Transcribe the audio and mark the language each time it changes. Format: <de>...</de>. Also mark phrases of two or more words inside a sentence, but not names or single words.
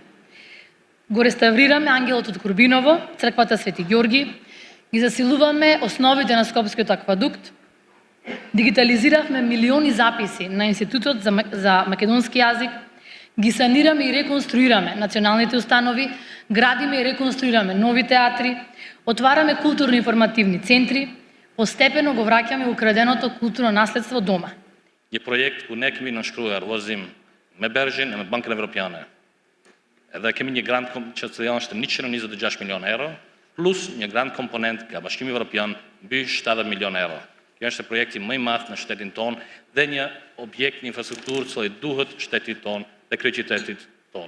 <mk>Го реставрираме Ангелот од Курбиново, црквата Свети Ѓорги, ги засилуваме основите на Скопскиот аквадукт, дигитализиравме милиони записи на Институтот за македонски јазик, ги санираме и реконструираме националните установи, градиме и реконструираме нови театри, отвараме културно-информативни центри, постепено го враќаме украденото културно наследство дома.</mk> <sq>Je projekt ku ne kemi nënshkruar vllazim me Bergjin e me Bankën Evropiane. Edhe kemi një grant që të janë 126 milion euro, plus një grant komponent nga Bashkimi Evropian mbi 70 milion euro. Kjo është projekti më i madh në shtetin ton dhe një objekt një infrastrukturë që duhet shtetit ton dhe kryeqytetit ton.</sq>